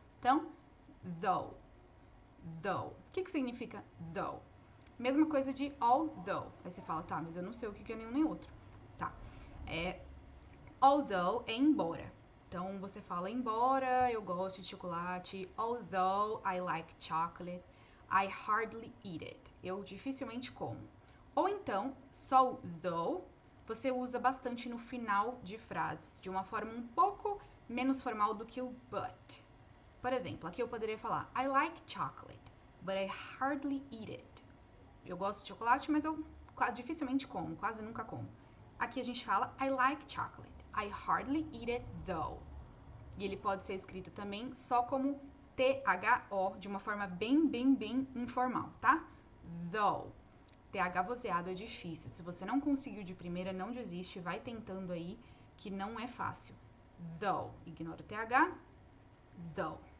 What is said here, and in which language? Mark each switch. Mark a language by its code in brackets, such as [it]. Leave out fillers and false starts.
[pt] Então, though. Though. O que significa though? Mesma coisa de although. Aí você fala, tá, mas eu não sei o que é nenhum nem outro. Tá. Although é embora. Então, você fala, embora eu gosto de chocolate. [en] Although I like chocolate, I hardly eat it. [pt] Eu dificilmente como. Ou então, só o though, você usa bastante no final de frases, de uma forma um pouco menos formal do que o but. Por exemplo, aqui eu poderia falar, [en] I like chocolate, but I hardly eat it. [pt] Eu gosto de chocolate, mas eu dificilmente como, quase nunca como. Aqui a gente fala, [en] I like chocolate, I hardly eat it though. [pt] E ele pode ser escrito também só como THO, de uma forma bem informal, tá? Though. TH vozeado é difícil. Se você não conseguiu de primeira, não desiste, vai tentando aí, que não é fácil. Though. Ignora o TH. Though.